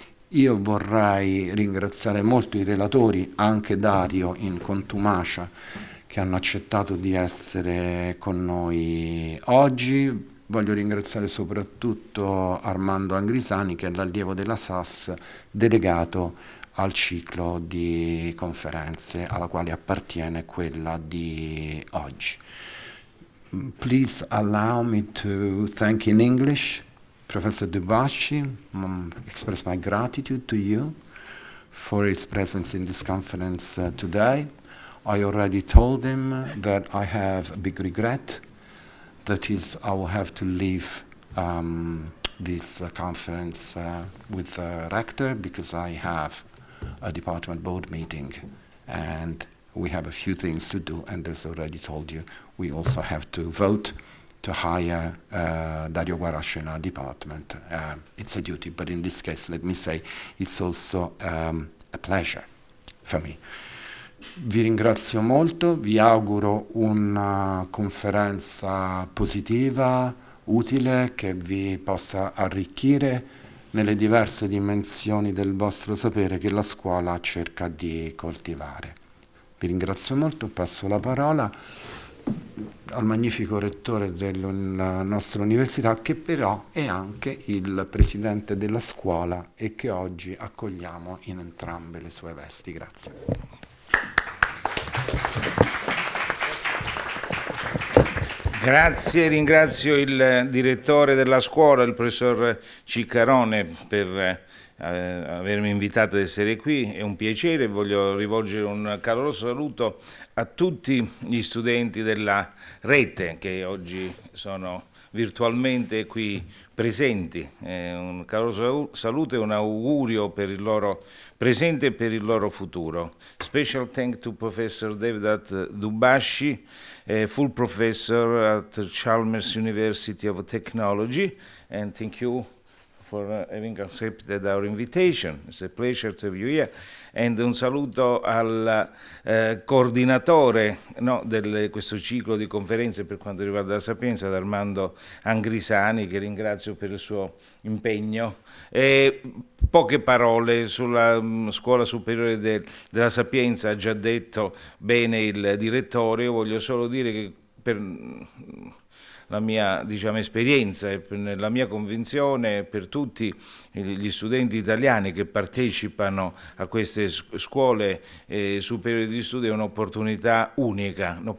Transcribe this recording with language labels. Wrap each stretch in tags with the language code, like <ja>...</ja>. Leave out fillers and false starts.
<it>Io vorrei ringraziare molto i relatori, anche Dario in contumacia, che hanno accettato di essere con noi oggi. Voglio ringraziare soprattutto Armando Angrisani, che è l'allievo della SAS, delegato al ciclo di conferenze alla quale appartiene quella di oggi.</it> <en>Please allow me to thank in English Professor Dubashi, express my gratitude to you for his presence in this conference today. I already told him that I have a big regret, that is, I will have to leave this conference with the rector, because I have a department board meeting, and we have a few things to do, and as I already told you, we also have to vote to hire Dario Guarascio in our department. It's a duty, but in this case, let me say, it's also a pleasure for me.</en> <it>Vi ringrazio molto, vi auguro una conferenza positiva, utile, che vi possa arricchire nelle diverse dimensioni del vostro sapere che la scuola cerca di coltivare. Vi ringrazio molto, passo la parola al magnifico rettore della nostra università, che però è anche il presidente della scuola e che oggi accogliamo in entrambe le sue vesti. Grazie. Grazie, ringrazio il direttore della scuola, il professor Ciccarone, per avermi invitato ad essere qui. È un piacere, voglio rivolgere un caloroso saluto a tutti gli studenti della rete che oggi sono virtualmente qui presenti. Un caloroso saluto e un augurio per il loro presente e per il loro futuro.</it> <en>Special thank to Professor DEVDATT DUBHASHI, full professor at Chalmers University of Technology, and thank you for having accepted our invitation. It's a pleasure to have you here.</en> <it>And un saluto al coordinatore di questo ciclo di conferenze per quanto riguarda la Sapienza, ad Armando Angrisani, che ringrazio per il suo impegno. Poche parole sulla Scuola Superiore della Sapienza, ha già detto bene il direttore. Io voglio solo dire che per la mia esperienza e la mia convinzione, per tutti gli studenti italiani che partecipano a queste scuole superiori di studio, è un'opportunità unica</it>